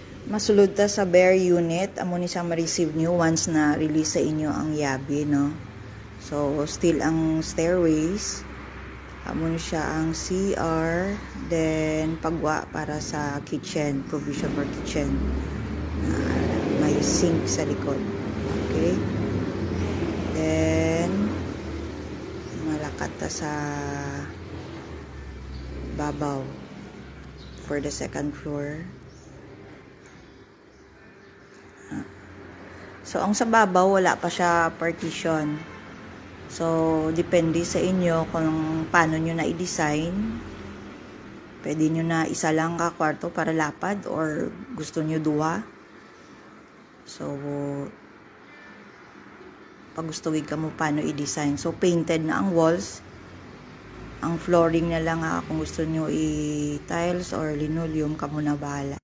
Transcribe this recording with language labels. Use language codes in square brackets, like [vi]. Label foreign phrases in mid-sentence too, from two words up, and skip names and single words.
[hil] masulod ta sa bare unit, amo ni siya ma-receive nyo once na release sa inyo ang yabi, no? So, still ang stairways, amo ni siya ang CR, then pagwa para sa kitchen, [en] provision for kitchen. [hil] May sink sa likod. Okay? Then, malakat ta sa babaw [en] for the second floor. [hil] So, ang sa babaw, wala pa siya partition. So, depende sa inyo kung paano nyo na i-design. Pwede nyo na isa lang ka kwarto para lapad or gusto nyo duha. So, pag gusto ka mo paano i-design. So, painted na ang walls. Ang flooring na lang kung gusto nyo i-tiles or linoleum, kamo na bahala.